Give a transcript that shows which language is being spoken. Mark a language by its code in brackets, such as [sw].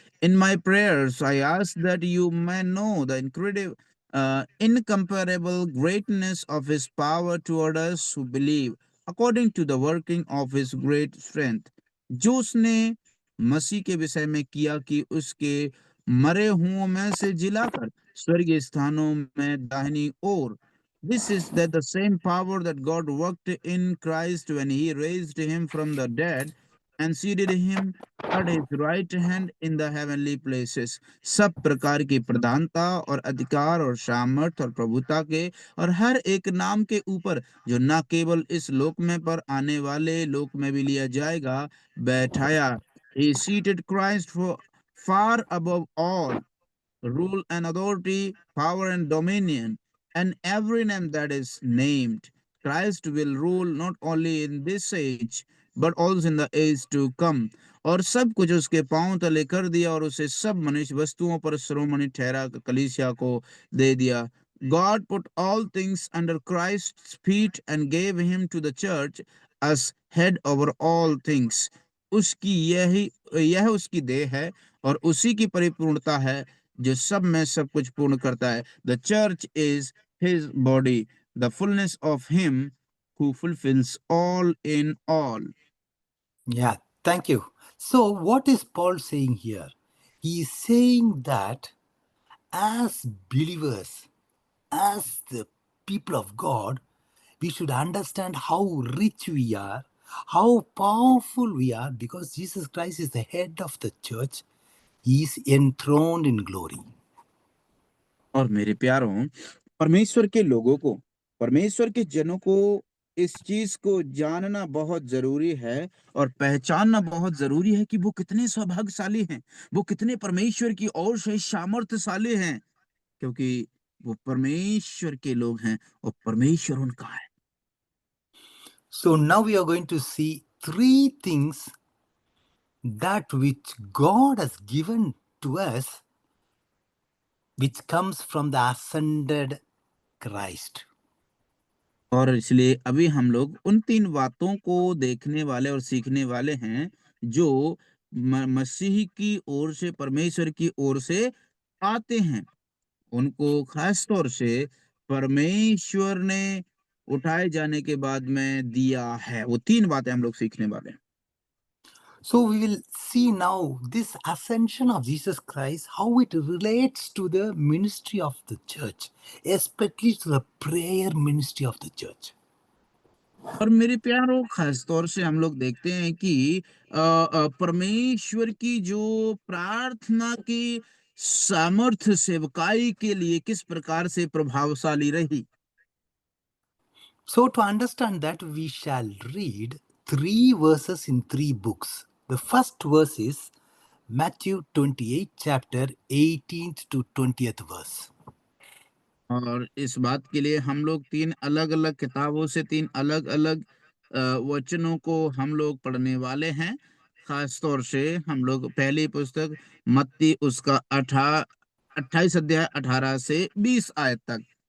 [en] in my prayers I ask that you may know the incomparable greatness of his power toward us who believe, according to the working of his great strength, [hi] जो उसने मसीह के विषय में किया कि उसके मरे हुओं में से जिलाकर स्वर्गीय स्थानों में दाहिनी ओर। [en] This is that the same power that God worked in Christ when he raised him from the dead and seated him at his right hand in the heavenly places। [hi] सब प्रकार की प्रधानता और अधिकार और सामर्थ और प्रभुता के और हर एक नाम के ऊपर, जो न केवल इस लोक में पर आने वाले लोक में भी लिया जाएगा, बैठाया। [en] He seated Christ for far above all rule and authority, power and dominion, and every name that is named. Christ will rule not only in this age, but also in the age to come। [hi] और सब कुछ उसके पांव तले कर दिया और उसे सब मनुष्य वस्तुओं पर शिरोमणि ठहरा कलीसिया को दे दिया। [en] God put all things under Christ's feet and gave him to the church as head over all things। [hi] उसकी यह उसकी देह है और उसी की परिपूर्णता है, जो सब में सब कुछ पूर्ण करता है। [en] The church is his body, the fullness of him who fulfills all in all. Yeah, thank you. So, what is Paul saying here? He is saying that as believers, as the people of God, we should understand how rich we are, how powerful we are, because Jesus Christ is the head of the church. He is enthroned in glory. [hi] और मेरे प्यारों, परमेश्वर के लोगों को, परमेश्वर के जनों को इस चीज को जानना बहुत जरूरी है और पहचानना बहुत जरूरी है कि वो कितने सौभाग्यशाली हैं, वो कितने परमेश्वर की ओर से सामर्थ्यशाली हैं, क्योंकि वो परमेश्वर के लोग हैं और परमेश्वर उनका है। [en] So, now we are going to see three things that which God has given to us, which comes from the ascended Christ. [hi] और इसलिए अभी हम लोग उन 3 बातों को देखने वाले और सीखने वाले हैं, जो मसीह की ओर से, परमेश्वर की ओर से आते हैं। उनको खास तौर से परमेश्वर ने उठाए जाने के बाद में दिया है। वो 3 बातें हम लोग सीखने वाले हैं। [en] So we will see now this ascension of Jesus Christ, how it relates to the ministry of the church, especially to the prayer ministry of the church. [hi] और मेरे प्यारों, खास तौर से हम लोग देखते हैं कि परमेश्वर की जो प्रार्थना की सामर्थ्य सेवकाई के लिए किस प्रकार से प्रभावशाली रही। [en] So to understand that, we shall read three verses in three books. The first verse is Matthew 28, chapter 18th to 20th verse. [hi] और इस बात के लिए हम लोग 3 अलग-अलग किताबों से 3 अलग-अलग वचनों को हम लोग पढ़ने वाले हैं। खास तौर से हम लोग पहली पुस्तक मत्ती उसका 28 अध्याय 18 से 20 आयत तक।